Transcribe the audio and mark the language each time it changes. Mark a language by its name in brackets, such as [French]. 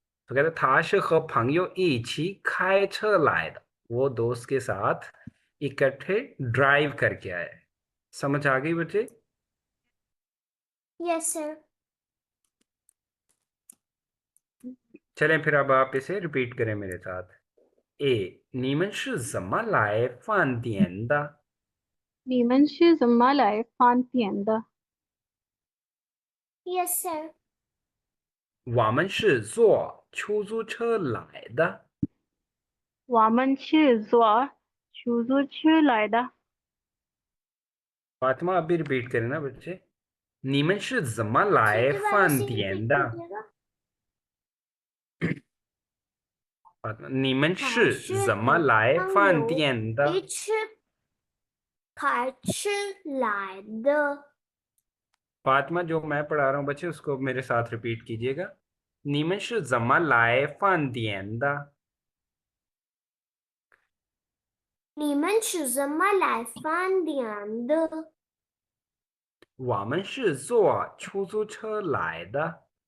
[Hindi] तो कहते [Chinese] 他是和朋友一起开车来的, [Hindi] वो दोस्त के साथ इकट्ठे ड्राइव करके आया है। समझ आ गई बच्चे? Yes sir. चलें फिर अब आप इसे रिपीट करें मेरे साथ। [Chinese] ए 你们是怎么来饭店的？你们是怎么来饭店的？ [English] Yes sir. [Chinese] 我们是坐出租车来的。我们是坐出租车来的。 [Hindi] फातिमा आप भी रिपीट करें ना बच्चे। सर दोबारा से रिपीट [Chinese] 你们是怎么来饭店的？ [Hindi] कीजिएगा। [Chinese] फातिमा 你们是怎么来饭店的？他是和朋友一起开车来的。 [Hindi] फातिमा जो मैं पढ़ा रहा हूँ बच्चे उसको मेरे साथ रिपीट कीजिएगा। [Chinese] 你们是怎么来饭店的？你们是怎么来饭店的？我们是坐出租车来的。